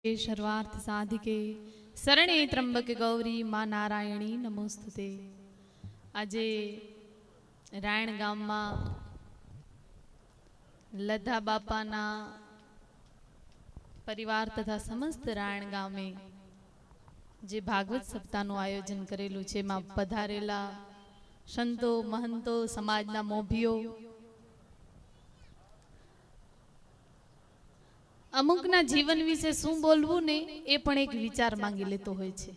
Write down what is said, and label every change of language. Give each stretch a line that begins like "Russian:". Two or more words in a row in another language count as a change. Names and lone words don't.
Sanskrit: सर्वार्थ साधिके शरणे त्र्यंबके गौरी मां नारायणी नमोस्तुते।
Gujarati: આજે રાયણ ગામમાં લધા બાપાના પરિવાર તથા સમસ્ત રાયણ ગામે જે ભાગવત સપ્તાહનું આયોજન કરેલું છે, એમાં પધારેલા સંતો મહંતો સમાજના મોભીઓ, અમુકના જીવન વિશે શું બોલવું ને એ પણ એક વિચાર માંગી લેતો હોય છે।